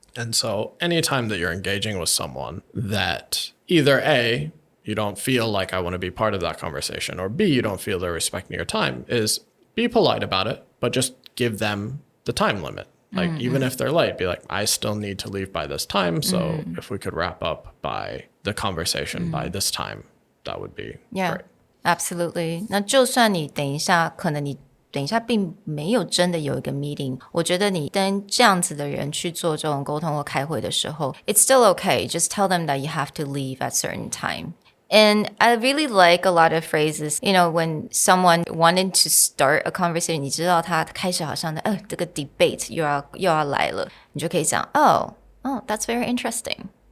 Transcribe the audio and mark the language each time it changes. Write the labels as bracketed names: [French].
[English] And so anytime that you're engaging with someone that either A, you don't feel like I want to be part of that conversation, or B, you don't feel they're respecting your time, is be polite about it, but just give them the time limit. Like, even if they're late, be like, I still need to leave by this time. So if we could wrap up by the conversation by this time, that would be great. Absolutely. [Chinese] 那就算你等一下，可能你等一下并没有真的有一个 meeting， 我觉得你跟这样子的人去做这种沟通或开会的时候 [English] it's still okay. Just tell them that you have to leave at certain time.And I really like a lot of phrases, when someone wanted to start a conversation, [Chinese] 你知道他开始好像这个 debate 又要来了， [English] 你就可以讲 oh, that's very interesting.